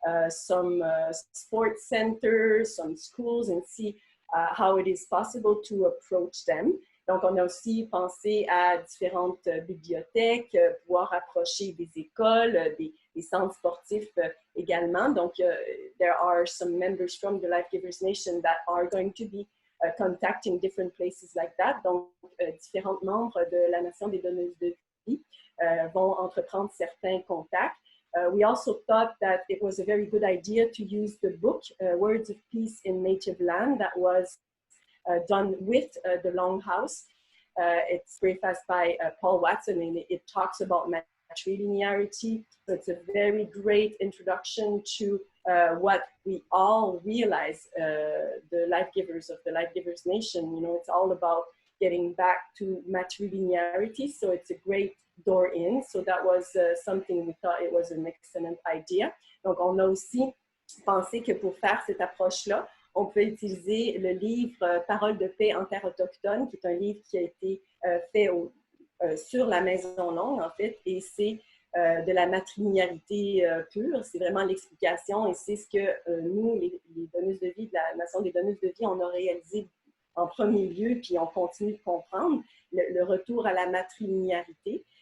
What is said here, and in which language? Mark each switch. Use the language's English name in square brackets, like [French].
[English] some sports centers, some schools, and see how it is possible to approach them. [French] Donc, on a aussi pensé à différentes bibliothèques, pouvoir approcher des écoles, des centres sportifs également. [English] Donc, there are some members from the Life Givers Nation that are going to be contacting different places like that. [French] Donc, différents membres de la Nation des donneuses de vie vont entreprendre certains contacts. [English] We also thought that it was a very good idea to use the book, Words of Peace in Native Land, that was done with the Longhouse. It's prefaced by Paul Watson, and it talks about matrilinearity. So it's a very great introduction to what we all realize, the life givers of the Life Givers Nation. You know, it's all about getting back to matrilinearity. So it's a great door in. So that was something we thought it was an excellent idea. [French] Donc, on a aussi pensé que pour faire cette approche-là, on peut utiliser le livre Paroles de paix en terre autochtone, qui est un livre qui a été fait sur la Maison Longue, en fait, et c'est de la matrilinéarité pure. C'est vraiment l'explication et c'est ce que nous, les donneuses de vie de la Nation des donneuses de vie, on a réalisé en premier lieu, puis on continue de comprendre le retour à la matrilinéarité.